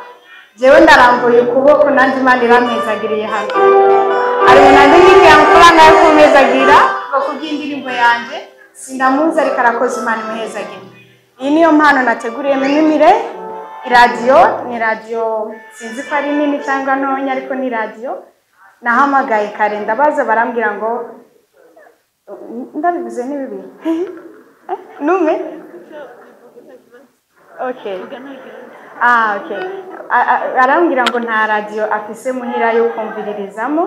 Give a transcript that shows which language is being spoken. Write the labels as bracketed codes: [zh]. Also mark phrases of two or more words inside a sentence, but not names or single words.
[rn] Jewe ndarambuye ukuboko nanjye Imana irampezagiriye hano. Ari nanjye ngiye amafaranga yo kumpezagira ngo kubyindirimbo yanjye sindamuzi ariko arakoze Imana imuhezagira. Iyi niyo mpano nateguriye Mimire. Radio ni radio sinzi ko ari nini cyangwa ntonya ariko ni radio. Nahamagaye kare ndabaza barambwira ngo ndabivuze ni bibi. Nume? Okay. Okay. Arambwira ngo nta radio afise muhira yo kumviririzamo.